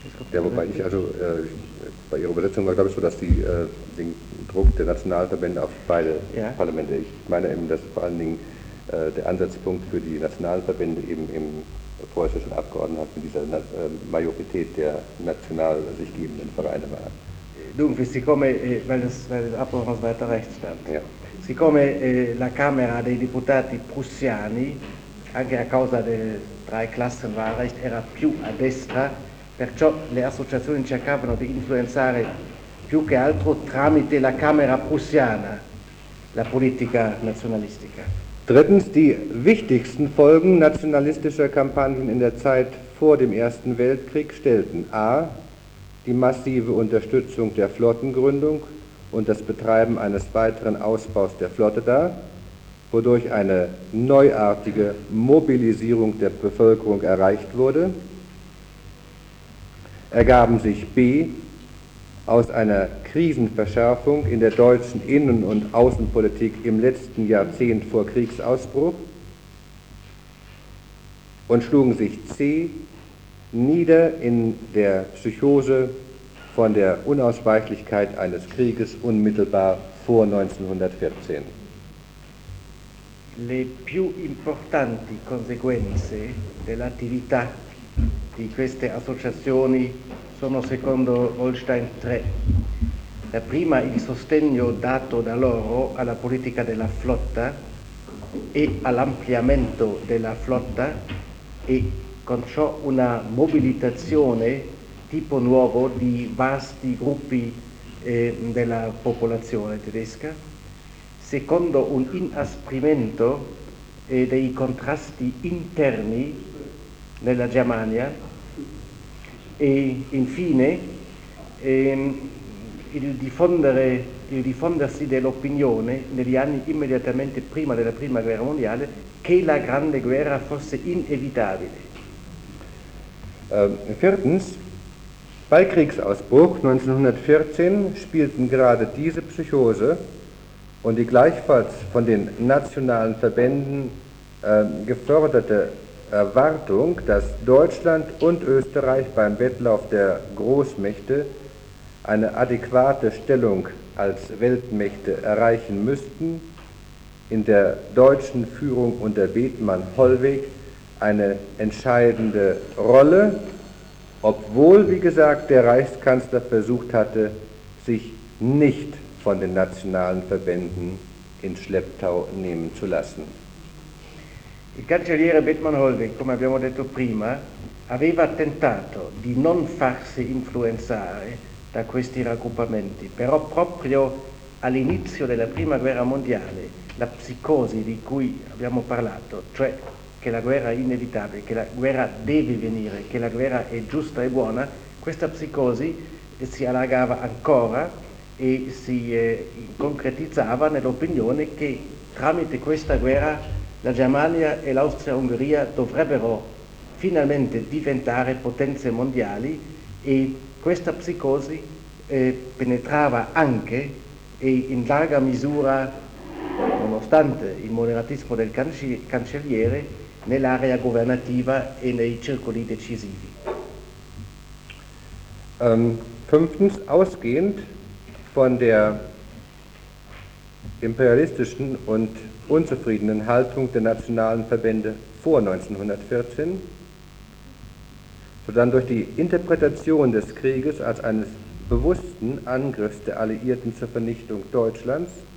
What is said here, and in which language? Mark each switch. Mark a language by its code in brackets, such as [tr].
[de] Ja, wobei ich also bei Ihrer Übersetzung war, glaube ich, so, dass die den Druck der Nationalverbände auf beide Parlamente, ich meine eben, dass vor allen Dingen der Ansatzpunkt für die Nationalverbände eben im preußischen Abgeordnetenhaus mit dieser Majorität der national sich gebenden Vereine war. [it] Dunque, siccome, [de] weil das Abgeordnetenhaus weiter rechts stand, ja. [it] Siccome la Camera dei Deputati prussiani, anche a causa del Dreiklassenwahlrecht, era più a destra, perciò le associazioni cercavano di influenzare più che altro tramite la Camera prussiana la politica nazionalistica. [de] Drittens, die wichtigsten Folgen nationalistischer Kampagnen in der Zeit vor dem Ersten Weltkrieg stellten a. die massive Unterstützung der Flottengründung und das Betreiben eines weiteren Ausbaus der Flotte dar, wodurch eine neuartige Mobilisierung der Bevölkerung erreicht wurde. Ergaben sich B. aus einer Krisenverschärfung in der deutschen Innen- und Außenpolitik im letzten Jahrzehnt vor Kriegsausbruch und schlugen sich C. nieder in der Psychose von der Unausweichlichkeit eines Krieges unmittelbar vor 1914. [it] Le più importanti conseguenze dell'attività di queste associazioni sono secondo Wolstein tre. La prima, il sostegno dato da loro alla politica della flotta e all'ampliamento della flotta e con ciò una mobilitazione tipo nuovo di vasti gruppi della popolazione tedesca. Secondo, un inasprimento dei contrasti interni nella Germania. E infine il diffondersi dell'opinione negli anni immediatamente prima della prima guerra mondiale che la grande guerra fosse inevitabile. [de] Viertens, bei Kriegsausbruch 1914 spielten gerade diese Psychose und die gleichfalls von den nationalen Verbänden geförderte Erwartung, dass Deutschland und Österreich beim Wettlauf der Großmächte eine adäquate Stellung als Weltmächte erreichen müssten, in der deutschen Führung unter Bethmann-Hollweg eine entscheidende Rolle obwohl, wie gesagt, der Reichskanzler versucht hatte, sich nicht von den nationalen Verbänden in Schlepptau nehmen zu lassen. [it] Il cancelliere Bethmann-Hollweg, come abbiamo detto prima, aveva tentato di non farsi influenzare da questi raggruppamenti, però proprio all'inizio della prima guerra mondiale, la psicosi di cui abbiamo parlato, cioè che la guerra è inevitabile, che la guerra deve venire, che la guerra è giusta e buona, questa psicosi si allargava ancora e si concretizzava nell'opinione che tramite questa guerra la Germania e l'Austria-Ungheria dovrebbero finalmente diventare potenze mondiali e questa psicosi penetrava anche e in larga misura, nonostante il moderatismo del cancelliere, nell'area governativa e nei circoli decisivi. [de] Fünftens, ausgehend von der imperialistischen und unzufriedenen Haltung der nationalen Verbände vor 1914, sodann durch die Interpretation des Krieges als eines bewussten Angriffs der Alliierten zur Vernichtung Deutschlands,